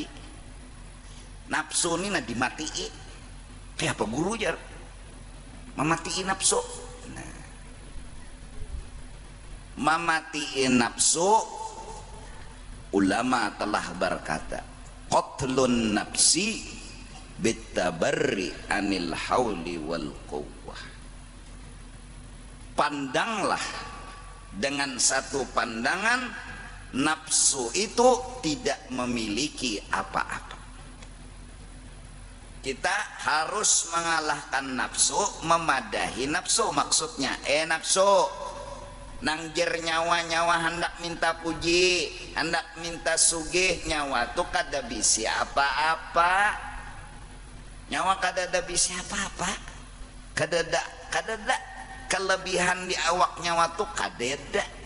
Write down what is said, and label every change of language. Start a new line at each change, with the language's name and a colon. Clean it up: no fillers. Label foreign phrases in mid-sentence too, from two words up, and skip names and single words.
Banjar: Nafsu ini nah dimatii. Kayak apa guru jar? Mematiin nafsu. Nah, mematiin nafsu, ulama telah berkata,
Arabic: قتل النفس بالتبري عن الحول والقوة.
Banjar: Pandanglah dengan satu pandangan, nafsu itu tidak memiliki apa-apa. Kita harus mengalahkan nafsu, memadahi nafsu. Maksudnya nafsu nangjer nyawa-nyawa hendak minta puji, hendak minta sugih, nyawa tuh kada bisa apa-apa. Nyawa kada ada bisa apa-apa, kada ada kelebihan di awak nyawa tuh kada ada.